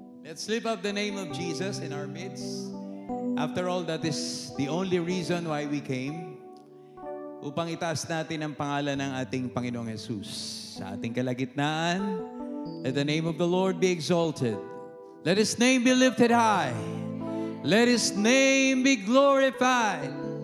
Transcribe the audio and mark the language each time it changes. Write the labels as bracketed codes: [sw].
[en] Let's lift up the name of Jesus in our midst. After all, that is the only reason why we came. [tl] Upang itaas natin ang pangalan ng ating Panginoong Jesus. Sa ating kalagitnaan, [en] let the name of the Lord be exalted. Let His name be lifted high. Let His name be glorified.